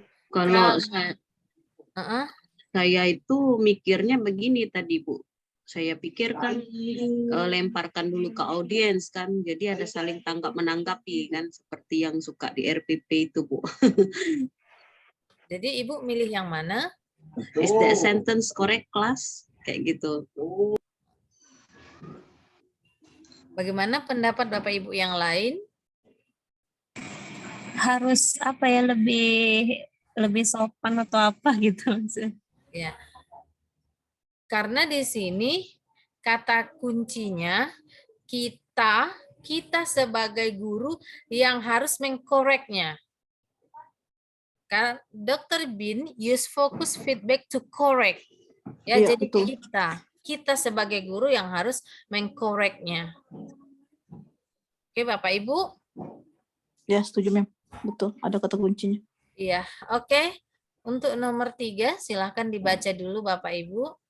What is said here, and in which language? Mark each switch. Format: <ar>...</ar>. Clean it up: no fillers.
<id>Kalau saya itu mikirnya begini tadi, Bu. Saya pikir kan lemparkan dulu ke audiens kan, jadi ada saling tangkap menanggapi kan, seperti yang suka di RPP itu, Bu. Jadi Ibu milih yang mana?</id> <en>Is that sentence correct, class?</en> <id>Kayak gitu. Bagaimana pendapat Bapak Ibu yang lain? Harus apa ya, lebih sopan atau apa gitu. Ya. Karena di sini kata kuncinya kita sebagai guru yang harus mengkoreknya. Karena Dr.</id> <en>Bin use focus feedback to correct.</en> <id>Ya, Iya, jadi betul. kita sebagai guru yang harus mengkoreknya. Oke, Bapak Ibu? Ya, setuju, Mem. Betul, ada kata kuncinya. Iya, oke. Untuk nomor 3, silahkan dibaca dulu Bapak Ibu.</id>